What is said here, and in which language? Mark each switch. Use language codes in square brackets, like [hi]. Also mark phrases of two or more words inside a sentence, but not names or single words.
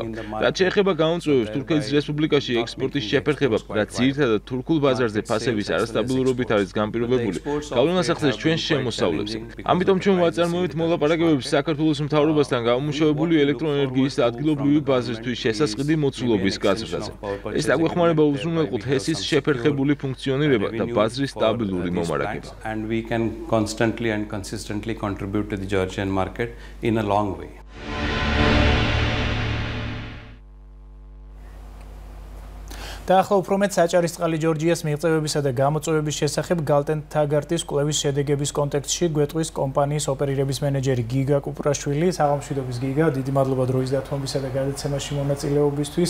[ka] რაც შეეხება გაუმწვევებს თურქეთის რესპუბლიკაში ექსპორტის შეფერხება, რაც ძირითადად თურქულ ბაზარზე ფასების არასტაბილურობით არის განპირობებული, გავლენას ახდენს ჩვენს შემოსავლებზე. ამიტომ ჩვენ ვაწარმოებთ მოლაპარაკებებს საქართველოს მთავრობასთან გამომუშავებული ელექტროენერგიის ადგილობრივი ბაზრისთვის შესასყიდი მოცულობის გაზრდაზე. ეს დაგვეხმარება უზრუნველყოთ ჰესის შეფერხებული ფუნქციონირება და ბაზრის სტაბილური მომარაგება. [en] Contribute to the Georgian market in a long way. [ka] და ახლა უფრო მეტ საჭარისწყალი ჯორჯიას მიღწევებისა და გამოწვევების შესახებ გალტენ თაგარტის კვლევის შედეგების კონტექსტში გვეტყვის კომპანიის ოპერირების მენეჯერი გიგა კუპრაშვილი. საღამოშვიდობის გიგა, დიდი მადლობა დროის დათმობისა და გადაცემაში მონაწილეობისთვის.